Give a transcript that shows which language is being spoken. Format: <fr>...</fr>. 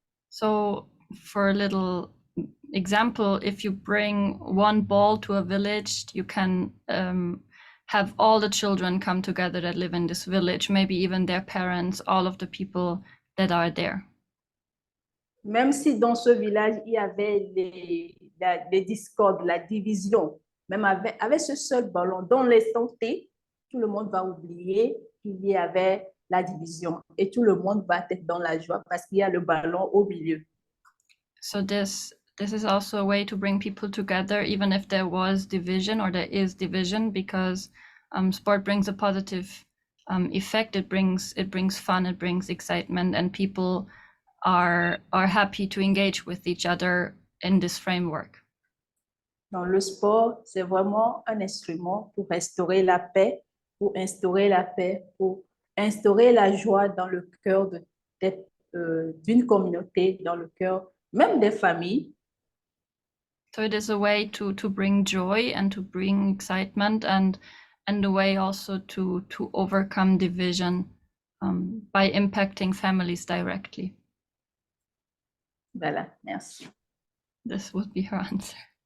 <en>So for a little example, if you bring one ball to a village, you can have all the children come together that live in this village, maybe even their parents, all of the people that are there.</en> <fr>Même si dans ce village, il y avait des discordes, la division, même avec ce seul ballon, dans l'instant T, tout le monde va oublier qu'il y avait la division et tout le monde va être dans la joie parce qu'il y a le ballon au milieu.</fr> <en>So this is also a way to bring people together, even if there was division or there is division, because sport brings a positive effect. It brings fun, it brings excitement, and people are happy to engage with each other in this framework.</en> <fr>Donc, le sport, c'est vraiment un instrument pour restaurer la paix, pour instaurer la paix, pour instaurer la joie dans le cœur d'une communauté, dans le cœur même des familles.</fr> <en>So it is a way to bring joy and to bring excitement, and a way also to overcome division by impacting families directly.</en> <fr>Voilà, merci.</fr> <en>This would be her answer.</en>